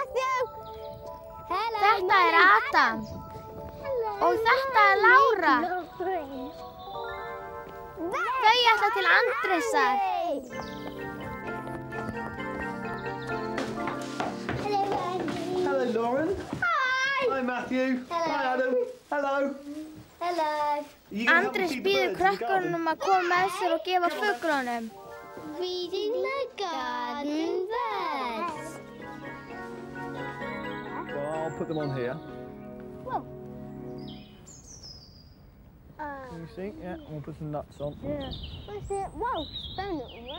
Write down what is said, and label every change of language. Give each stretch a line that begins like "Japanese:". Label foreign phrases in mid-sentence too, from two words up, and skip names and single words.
Icelandic: Þetta er Adam. Og þetta er Lára. Þau ætla til Andrésar.
English: Hello, Lauren. Hi, Matthew. Hi, Adam. Hello.
Icelandic: Andrés býður krökkunum að koma með sér og gefa fuglunum.
English: Reading the garden birds. Well, I'll put them on here. Whoa. Can you see? Yeah, we'll put some nuts on. Yeah. What's it? Whoa, it's blowing it away.